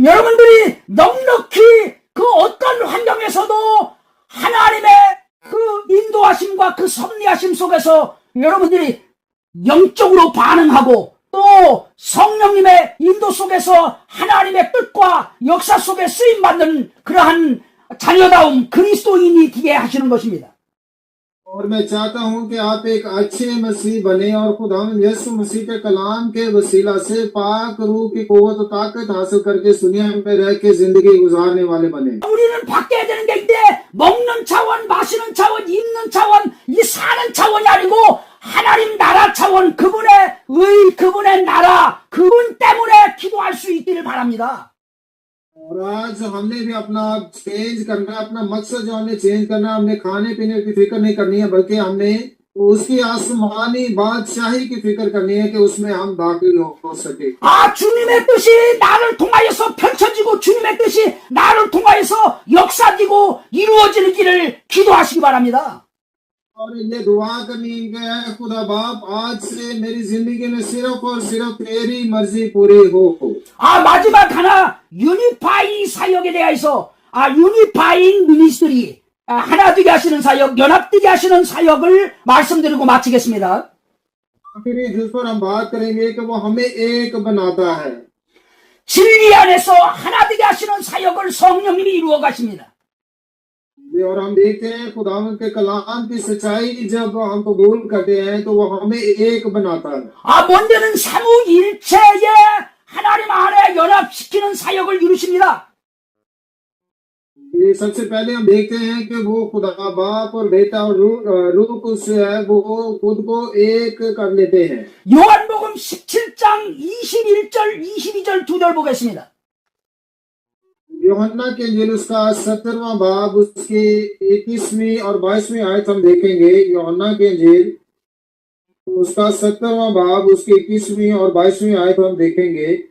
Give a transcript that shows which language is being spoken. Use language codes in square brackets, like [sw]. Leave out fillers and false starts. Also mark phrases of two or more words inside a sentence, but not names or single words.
[ko] 여러분들이 넉넉히 그 어떤 환경에서도 하나님의 그 인도하심과 그 섭리하심 속에서 여러분들이 영적으로 반응하고 또 또 성령님의 인도 속에서 하나님의 뜻과 역사 속에 쓰임받는 그러한 자녀다움 그리스도인이 되게 하시는 것입니다. [ur] اور میں چاہتا ہوں کہ آپ ایک اچھے مسیح بنے اور خداوند یسوع مسیح کے کلام کے وسیلہ سے پاک روح کی قوت اور طاقت حاصل کر کے دنیا میں رہ کے زندگی گزارنے والے بنے. [ko] 우리는 바뀌어야 되는 게 이제 먹는 차원, 마시는 차원, 입는 차원, 이 사는 차원이 아니고 하나님 나라 차원, 그분의 의, 그분의 나라, 그분 때문에 기도할 수 있기를 바랍니다. [ur] اور آج ہم نے بھی اپنا چینج کرنا ہے، اپنا مقصد جو ہم نے چینج کرنا ہے، ہم نے کھانے پینے کی فکر نہیں کرنی ہے، بلکہ ہم نے اس کی آسمانی بادشاہی کی فکر کرنی ہے کہ اس میں ہم داخل ہو سکے. [ko] 주님의 뜻이 나를 통하여서 펼쳐지고 주님의 뜻이 나를 통하여서 역사지고 이루어지는 길을 기도하시기 바랍니다. [ur] اور یہ دعا کرنی ہے خدا باپ آج سے میری زندگی میں صرف اور صرف تیری مرضی پوری ہو. [ko] 마지막 하나 유니파이 사역에 대해서 [en] unifying ministry [ko] 하나 되게 하시는 사역, 연합되게 하시는 사역을 말씀드리고 마치겠습니다. [ur] پھر جس پر ہم بات کریں گے کہ وہ ہمیں ایک بناتا ہے. [ko] 진리 안에서 하나 되게 하시는 사역을 성령님이 이루어 가십니다. [ur] اور ہم دیکھتے ہیں خداوند کے کلام کی سچائی جب ہم قبول کرتے ہیں تو وہ ہمیں ایک بناتا ہے. [ko] 먼저는 삼위일체에 하나님 안에 연합시키는 사역을 이루십니다. [ur] یہ سب سے پہلے ہم دیکھتے ہیں کہ وہ خدا باپ اور بیٹا اور روح کچھ ہے وہ خود کو ایک کر لیتے ہیں. [ko] 요한복음 17장 21절 22절 2절 보겠습니다. [ur] یوحنا کے انجیل اس کا 17واں باب اس کی 21ویں اور 22ویں آیت ہم دیکھیں گے. یوحنا کے انجیل اس کا 17واں باب اس کی 21ویں اور 22ویں آیت ہم دیکھیں گے.